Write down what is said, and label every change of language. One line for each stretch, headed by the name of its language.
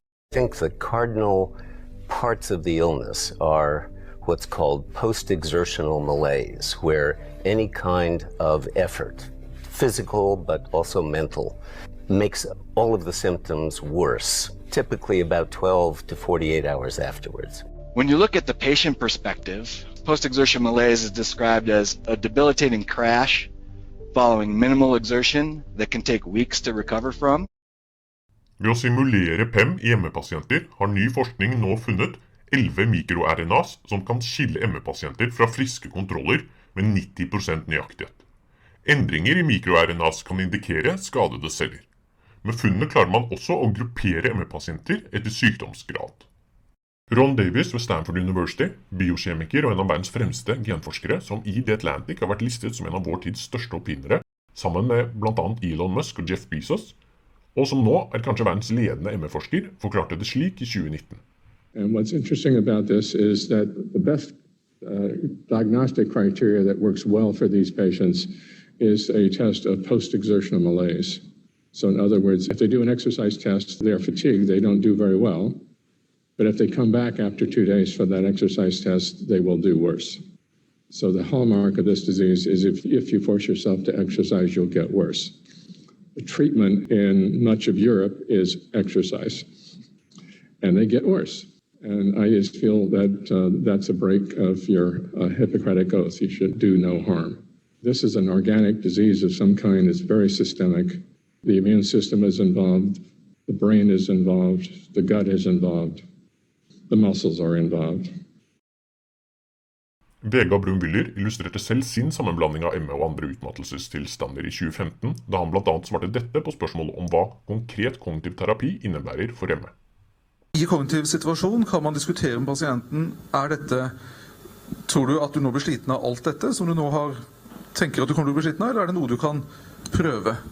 English: I think the cardinal parts of the illness are what's called post-exertional malaise, where any kind of effort, physical but also mental, makes all of the symptoms worse, typically about 12 to 48 hours afterwards. When you look at the patient perspective, post-exertional malaise is described as a debilitating crash following minimal exertion that can take weeks to recover from.
Norwegian: Ved å simulere PEM I ME-pasienter har ny forskning nå funnet 11 mikro-RNAs som kan skille ME-pasienter fra friske kontroller med 90% nøyaktighet. Endringer I mikro-RNAs kan indikere skadede celler. Med funnene klarer man også å gruppere ME-pasienter etter sykdomsgrad. Ron Davis ved Stanford University, biokjemiker og en av verdens fremste genforskere som I The Atlantic har vært listet som en av vår tids største oppfinnere, sammen med blant annet Elon Musk og Jeff Bezos, og som nå kanskje verdens ledende ME-forsker, forklarte det slik I 2019.
English: And what's interesting about this is that the best diagnostic criteria that works well for these patients is a test of post-exertional malaise. So in other words, if they do an exercise test, they're fatigued, they don't do very well. But if they come back after 2 days for that exercise test, they will do worse. So the hallmark of this disease is if you force yourself to exercise, you'll get worse. The treatment in much of Europe is exercise, and they get worse. And I just feel that that's a break of your Hippocratic oath. You should do no harm. This is an organic disease of some kind. It's very systemic. The immune system is involved. The brain is involved. The gut is involved. The muscles are involved.
Norwegian: Vegard Brumm-Wyller illustrerte selv sin sammenblanding av ME og andre utmattelsestilstander I 2015, da han blant annet svarte dette på spørsmålet om hva konkret kognitiv terapi innebærer for ME. I kognitiv situasjon kan man diskutere med pasienten, tror du at du nå blir sliten av alt dette som du nå tenker at du kommer til å bli sliten av, eller det noe du kan prøve?